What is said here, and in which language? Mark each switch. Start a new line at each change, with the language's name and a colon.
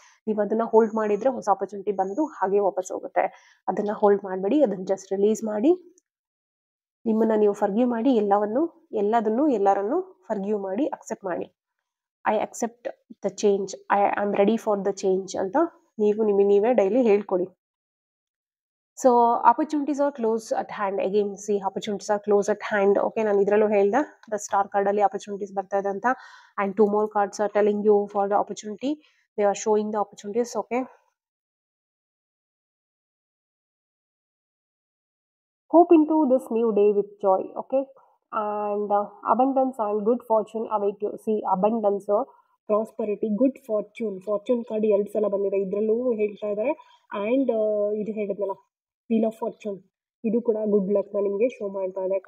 Kannada: ನೀವು ಅದನ್ನ ಹೋಲ್ಡ್ ಮಾಡಿದ್ರೆ ಹೊಸ ಆಪರ್ಚುನಿಟಿ ಬಂದು ಹಾಗೆ ವಾಪಸ್ ಹೋಗುತ್ತೆ. ಅದನ್ನ ಹೋಲ್ಡ್ ಮಾಡಬೇಡಿ, ಅದನ್ನ ಜಸ್ಟ್ ರಿಲೀಸ್ ಮಾಡಿ, ನಿಮ್ಮನ್ನ ನೀವು ಫರ್ಗ್ಯೂ ಮಾಡಿ, ಎಲ್ಲದನ್ನು ಎಲ್ಲರನ್ನು ಫರ್ಗ್ಯೂ ಮಾಡಿ ಅಕ್ಸೆಪ್ಟ್ ಮಾಡಿ.
English: I accept the change, I am ready for the change
Kannada: ಅಂತ ನೀವು ನಿಮಗೆ ನೀವೇ ಡೈಲಿ ಹೇಳ್ಕೊಡಿ.
English: So opportunities are close at hand. Again see opportunities are close at hand.
Kannada: Okay, ನಾನು ಇದರಲ್ಲೂ ಹೇಳ್ದೆ ದ ಸ್ಟಾರ್ ಕಾರ್ಡ್ ಅಲ್ಲಿ ಆಪರ್ಚುನಿಟೀಸ್ ಬರ್ತಾ ಇದೆ ಅಂತ.
English: And 2 more cards are telling you for the opportunity. They are showing the opportunities. Okay, hope into this new day with joy. Okay, and abundance and good fortune await you.
Kannada: See, abundance, prosperity, good fortune card 2 ಸಲ ಬಂದಿದೆ. ಇದರಲ್ಲೂ ಹೇಳ್ತಾ ಇದ್ದಾರೆ. And ಇದು ಹೇಳಿದ್ನಲ್ಲ wheel of fortune, ಇದು ಕೂಡ good ಲಕ್ನ ನಿಮಗೆ ಶೋ ಮಾಡ್ತಾ ಇದೆ.